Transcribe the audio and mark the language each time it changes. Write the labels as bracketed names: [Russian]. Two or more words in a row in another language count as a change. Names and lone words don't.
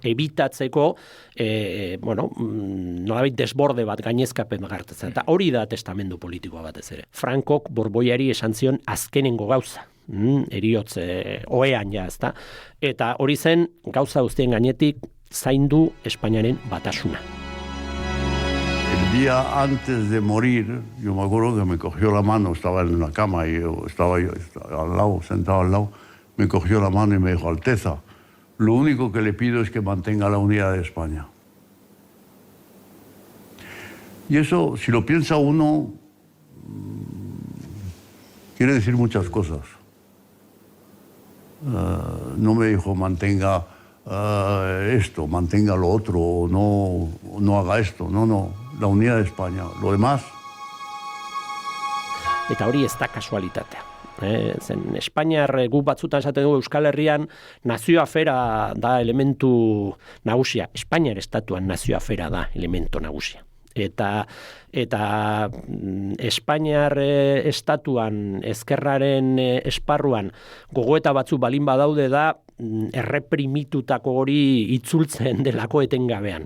[Basque] Ebitatzeko, nolabait desborde bat, gainezkapen gartatzen. Eta hori da testamendu politikoa batez ere. Frankok Borboiari esan zion azkenengo gauza. Heriotz ohean ja, ezta? Eta hori zen gauza guztien gainetik zaindu Espainiaren batasuna. [Spanish] El día antes de morir, yo me acuerdo que me cogió la mano, estaba en la cama y estaba al lado, sentado al lado, me cogió la mano y me dijo, Alteza, lo único que le pido es que mantenga la unidad de España. Y eso, si lo piensa uno, quiere decir muchas cosas. No me dijo mantenga esto, mantenga lo otro, no haga esto, no, la unidad de España, lo demás. [Basque] Eta hori ez da kasualitatea. Zen Espainiar guk batzutan esaten dugu Euskal Herrian nazio afera da elementu nagusia, Espainiar estatuan nazio afera da elementu nagusia. Eta Espainiar estatuan ezkerraren esparruan gogoeta batzu balin badaude da erreprimitutako hori itzultzen delako etengabean.